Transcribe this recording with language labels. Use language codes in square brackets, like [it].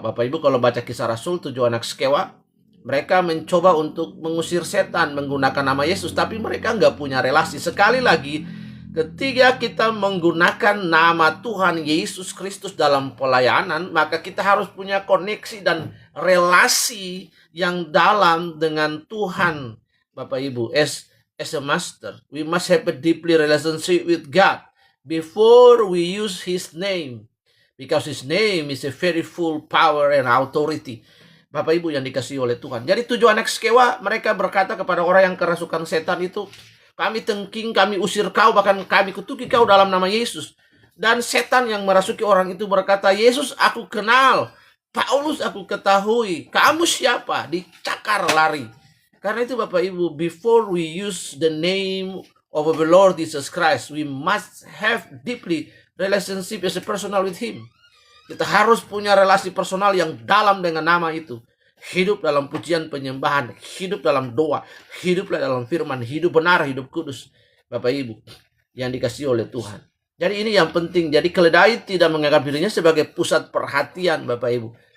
[id] Bapak Ibu kalau baca Kisah Rasul 7 anak skewa, mereka mencoba untuk mengusir setan menggunakan nama Yesus, tapi mereka nggak punya relasi. Sekali lagi, ketika kita menggunakan nama Tuhan Yesus Kristus dalam pelayanan, maka kita harus punya koneksi dan relasi yang dalam dengan Tuhan. Bapak Ibu, [en] as a master, we must have a deeply relationship with God before we use His name, because His name is a very full power and authority. [id] Bapak Ibu yang dikasihi oleh Tuhan. Jadi 7 anak skewa, mereka berkata kepada orang yang kerasukan setan itu, kami tengking, kami usir kau, bahkan kami kutuki kau dalam nama Yesus. Dan setan yang merasuki orang itu berkata, Yesus aku kenal, Paulus aku ketahui, kamu siapa? Dicakar lari. Karena itu Bapak Ibu, [en] before we use the name of the Lord Jesus Christ, we must have deeply relationship as a personal with Him. [id] Kita harus punya relasi personal yang dalam dengan nama itu. Hidup dalam pujian penyembahan, hidup dalam doa, hidup dalam firman, hidup benar, hidup kudus. Bapak Ibu yang dikasihi oleh Tuhan. Jadi ini yang penting. Jadi keledai tidak menganggap dirinya sebagai pusat perhatian, Bapak Ibu.